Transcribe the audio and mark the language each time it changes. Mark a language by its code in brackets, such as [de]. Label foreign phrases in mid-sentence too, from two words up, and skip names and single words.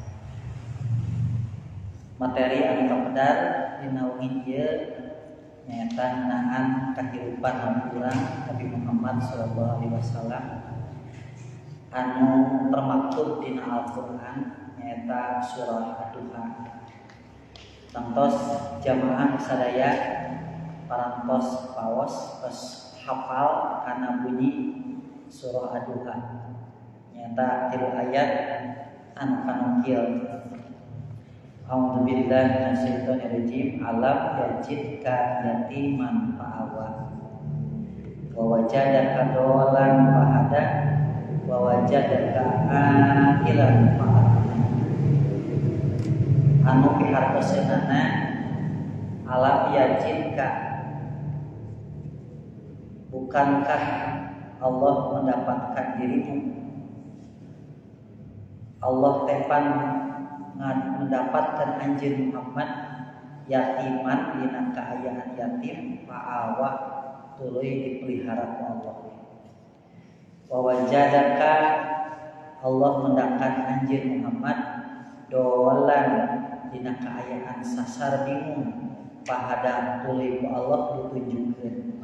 [su] Materi anu kapedar dina wingi ieu nyata ngenaan kehidupan urang Nabi Muhammad [ar] صلى الله عليه وسلم [su] anu termaktub dina Al-Qur'an nyata surah Ad-Duha. Tangtos jamaah sadaya parantos paos tos hafal kana bunyi surah Ad-Duha nyata 3 ayat anu kanukil. [ar] أعوذ بالله من الشيطان الرجيم. ألم يجدك يتيما فآوى ووجدك ضالا فهدى ووجدك عاقلا فأغنى. [su] Anu pihartoseunana [ar] ألم يجدك, [id] bukankah Allah mendapatkan dirimu? [su] Allah tepan mendapatkan anjeun Muhammad yatiman dina kaayaan yatim fa'awa tuluy dipelihara ku Allah. [ar] ووجدك, [su] Allah mendapatkan anjeun Muhammad dolan dina kaayaan sasar bingung pahada tuluy ku Allah ditunjukkeun.